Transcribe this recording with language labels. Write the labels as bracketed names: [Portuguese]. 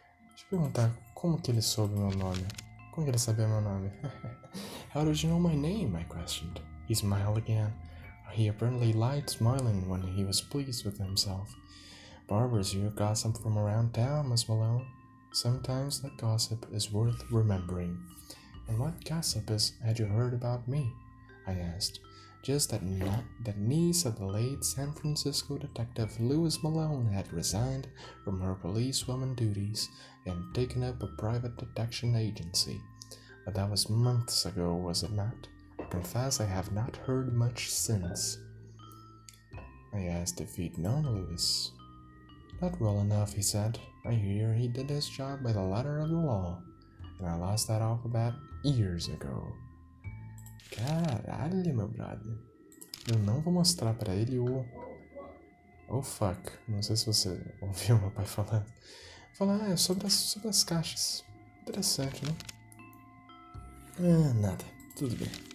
[Portuguese] Deixa eu perguntar como que ele soube meu nome. Como que ele sabia meu nome? [English] How did you know my name? I questioned. He smiled again. He apparently lied smiling when he was pleased with himself. Barbers hear gossip from around town, Miss Malone. Sometimes that gossip is worth remembering. And what gossip had you heard about me? I asked. Just that niece of the late San Francisco detective Louis Malone had resigned from her policewoman duties and taken up a private detection agency. But that was months ago, was it not? I confess I have not heard much since. I asked if he'd known Louis. Not well enough, he said. I hear he did his job by the letter of the law, and I lost that off about years ago. [Portuguese] Caralho, meu brother. Eu não vou mostrar pra ele o... [English] Oh, fuck. [Portuguese] Não sei se você ouviu meu pai falando. Falar sobre as caixas. Interessante, né? Nada. Tudo bem.